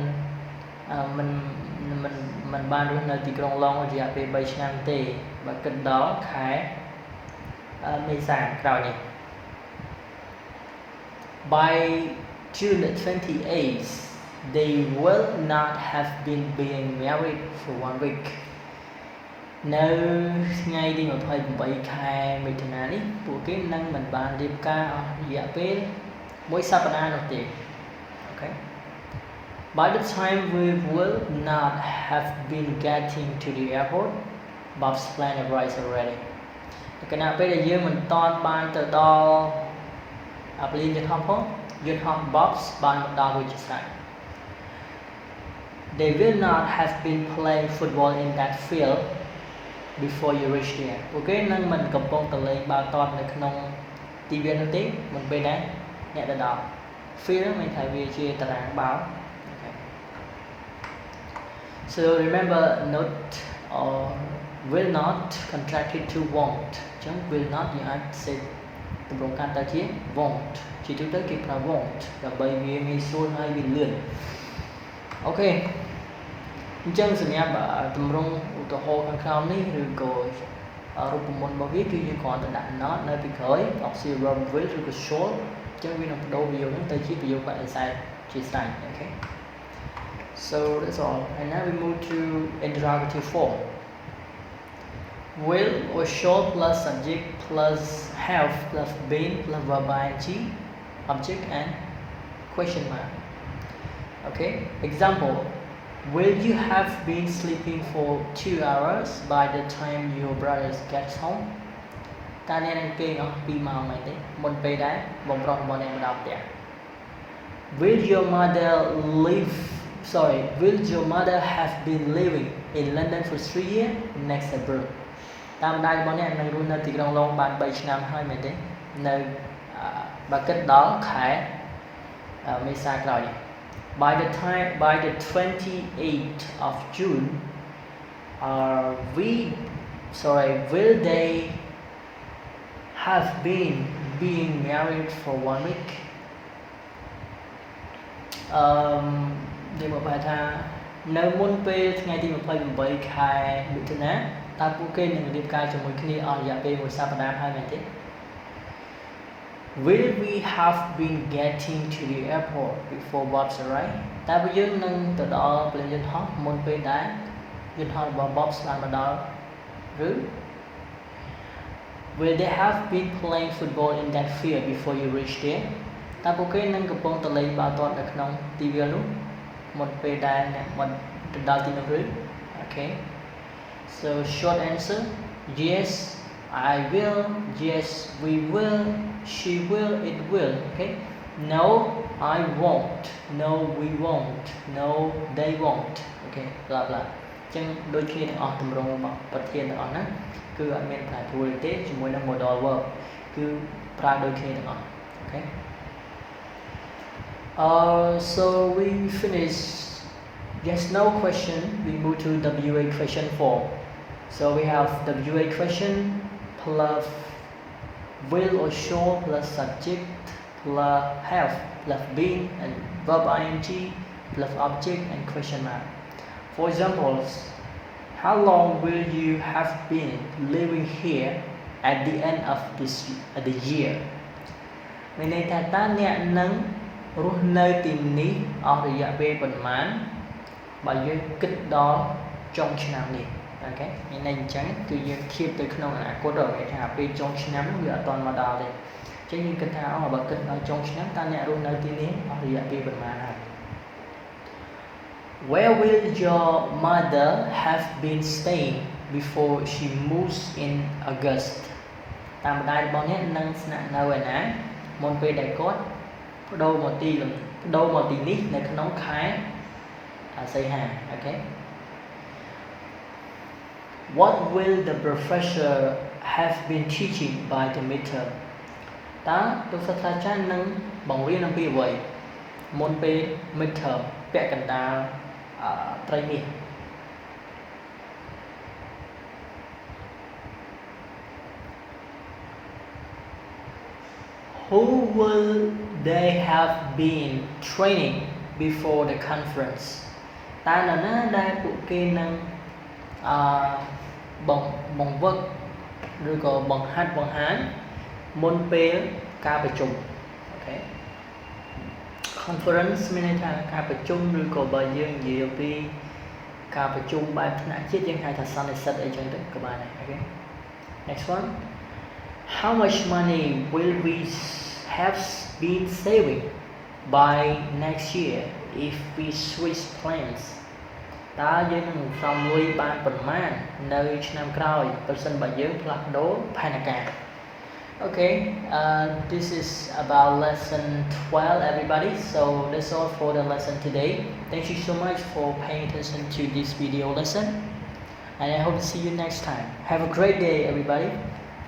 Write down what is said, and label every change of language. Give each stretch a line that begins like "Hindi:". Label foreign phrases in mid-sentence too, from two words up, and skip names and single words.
Khmer: មិនបានរស់នៅទីក្រុងឡុងរយៈពេល3ឆ្នាំទេបើគិតដល់ខែមេសាក្រោយនេះ
English: By June 28th they will not have been being married for 1 week
Khmer: នៅថ្ងៃទី28ខែមិថុនានេះពួកគេនឹងមិនបានរៀបការអស់រយៈពេល1សប្តាហ៍នោះទេ
English: Okay By the time we will not have been getting to the airport Bob's plane arrives already
Khmer: គណៈពេលដែលយើងមិនតាន់បានទៅដល់ពលានយន្តហោះផងយន្តហោះ Bob's បានមកដល់រួចជាស្រេច
English: They will not have been playing football in that field before you reach there
Khmer: ពួកគេនឹងមិនកំពុងទៅលេងបាល់ទាត់នៅក្នុងទីវាលនោះទេមុនពេលដែលអ្នកទៅដល់ field មានន័យថាវាជាតារាងបាល់
English: So remember note or will not contracted to won't អញ្ចឹង will not
Khmer: យើងអាចសេតម្រង់កាត់ទៅជា
English: won't ជាទូទៅ
Khmer: គេប្រើ won't ដើម្បីវាងាយស្រួលហើយវាលឿនអូខេអញ្ចឹងសម្រាប់តម្រង់ឧទាហរណ៍ខាងក្រោមនេះឬក៏រូបមន្តរបស់វាគឺយើងគ្រាន់តែដាក់ not នៅពីក្រោយ
English: auxiliary verb will
Khmer: ឬក៏ shall អញ្ចឹងវានឹងបដូរប្រយោគហ្នឹងទៅជាប្រយោគបដិសេធជាស្រេចអូខេ
English: So that's all and now we move to interrogative form will or shall plus subject plus have plus been plus verb ing object and question mark okay example will you have been sleeping for 2 hours by the time your brother gets home
Khmer: តើអ្នកនឹងគេងអស់2ម៉ោងមែនទេមុនពេលដែលបងប្រុសរបស់អ្នកមកដល់ផ្ទះ
English: Will your mother have been living in London for 3 years next April
Khmer: តើម្ដាយរបស់អ្នកនឹងរស់នៅទីក្រុងឡុងបាន3ឆ្នាំហើយមែនទេនៅបើគិតដល់ខែមេសាក្រោយនេះ
English: By the 28th of June will they have been being married for 1 week
Khmer: និយាយមកបែរថានៅមុនពេលថ្ងៃទី28ខែមិថុនាតើពួកគេនឹងរៀបការជាមួយគ្នាអស់រយៈពេល1សប្តាហ៍ហើយមែនទេ
English: Will we have been getting to the airport before Bob's arrive
Khmer: តើពួកយើងនឹងទៅដល់ពលានយន្តហោះមុនពេលដែលយន្តហោះរបស់ Bob's បានមកដល់ឬ
English: Will they have been playing football in that field before you reach there
Khmer: តើពួកគេនឹងកំពុងទៅលេងបាល់ទា ត់នៅក្នុងទីវាលនោះមុនពេលដែលអ្នកមកដល់ទីនោះឬ
English: Okay So short answer yes I will yes we will she will it will okay no I won't no we won't no they won't okay blah blah
Khmer: អញ្ចឹងដូចគ្នាទាំងអស់ទម្រង់របស់ប្រធានទាំងអស់ហ្នឹងគឺអត់មានប្រែប្រួលទេជាមួយនឹង
English: modal verb
Khmer: គឺប្រើដូចគ្នាទាំងអស់
English: okay so we finish yes no question we move to WA question form so we have WA question plus will or shall plus subject plus have plus been and verb ing plus object and question mark for examples how long will you have been living here at the end of the year
Khmer: មានន័យថាតើអ្នកនឹងរស់នៅទីនេះអស់រយៈពេលប៉ុន្មានបើយើងគិតដល់ចុងឆ្នាំនេះអូខេមានន័យអញ្ចឹងគឺយើងធៀបទៅក្នុងអនាគតទៅគេថាពេលចុងឆ្នាំនោះវាអត់ទាន់មកដល់ទេអញ្ចឹងយើងគិតថាបើគិតដល់ចុងឆ្នាំតើអ្នករស់នៅទីនេះអស់រយៈពេលប៉ុន្មានហើយ
English: Where will your mother have been staying before she moves in August
Khmer: តាមម្ដាយរបស់ អ្នកនឹងស្នាក់នៅឯណាមុនពេលដែលគាត់បដូរមកទីនេះនៅក្នុងខែសីហាអូខេ
English: What will the professor have been teaching by the midterm
Khmer: តើលោកសាស្ត្រាចារ្យនឹងបង្រៀនអំពីអ្វីមុនពេល midterm ពាក់កណ្ដាលត្រីមាស
English: Who will they have been training before the conference
Khmer: តើនរណាដែលពួកគេនឹងបង្វឹកឬក៏បង្ហាត់បង្ហាញមុនពេលការប្រជុំ
English: Okay conference
Khmer: មានន័យថាការប្រជុំឬ ក៏បើយើងនិយាយពីការប្រជុំបែបថ្នាក់ជាតិយើងហៅថាសន្និសីទអីចឹងទៅក៏បានដែរ
English: Okay next one how much money will we have been saving by next year if we switch plans
Khmer: តើយើងនឹងសល់លុយបានប៉ុន្មាននៅឆ្នាំក្រោយប្រសិនបើយើងផ្លាស់ប្ដូរផែនការ
English: Okay this is about lesson 12 everybody so that's all for the lesson today thank you so much for paying attention to this video lesson and I hope to see you next time have a great day everybody